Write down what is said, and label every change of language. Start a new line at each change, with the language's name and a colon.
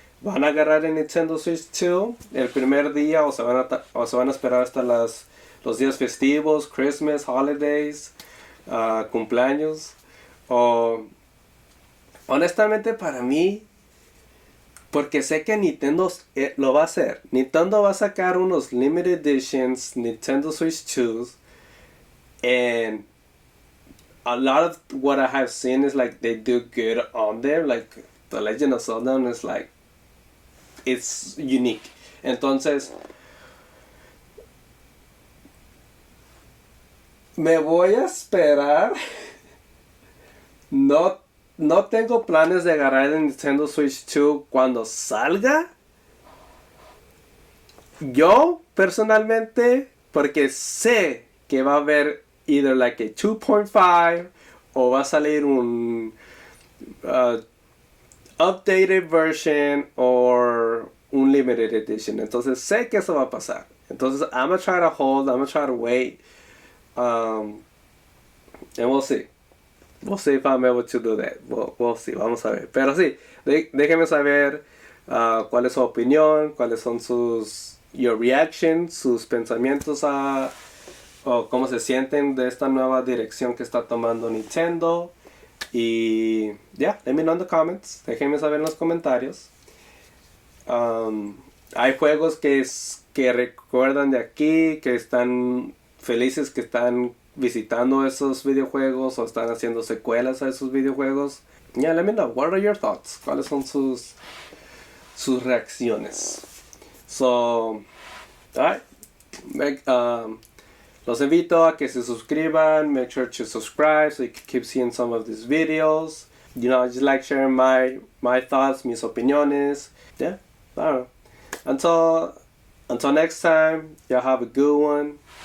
Spanish: ¿Van a agarrar el Nintendo Switch 2 el primer día o se van a esperar hasta los días festivos,
English: Christmas, holidays,
Spanish: cumpleaños? O honestamente para mí, porque sé que Nintendo lo va a hacer. Nintendo va a sacar unos
English: limited editions
Spanish: Nintendo Switch 2.
English: And a lot of what I have seen is like they do good on there. Like the Legend of Zelda is like, it's unique.
Spanish: Entonces, me voy a esperar. No tengo planes de agarrar el Nintendo Switch 2 cuando salga. Yo, personalmente, porque sé que va a haber
English: either like
Spanish: a 2.5 o va a salir un
English: updated version
Spanish: o un
English: limited edition.
Spanish: Entonces sé que eso va a pasar.
English: Entonces I'm gonna try to hold, I'm gonna try to wait. And we'll see. We'll see if I'm able to do that. We'll see.
Spanish: Vamos a ver. Pero sí, déjenme saber cuál es su opinión, cuáles son
English: your reactions,
Spanish: sus pensamientos o cómo se sienten de esta nueva dirección que está tomando Nintendo.
English: Y yeah, let me know in the comments.
Spanish: Déjenme saber en los comentarios. Hay juegos que recuerdan de aquí, que están felices, que están visitando esos videojuegos o están haciendo secuelas a esos videojuegos.
English: Yeah, let me know. What are your thoughts?
Spanish: ¿Cuáles son sus reacciones?
English: So, alright.
Spanish: Los invito a que se suscriban.
English: Make sure to subscribe so you can keep seeing some of these videos. You know, I just like sharing my thoughts,
Spanish: mis opiniones.
English: Yeah, I don't know. Until next time, y'all have a good one.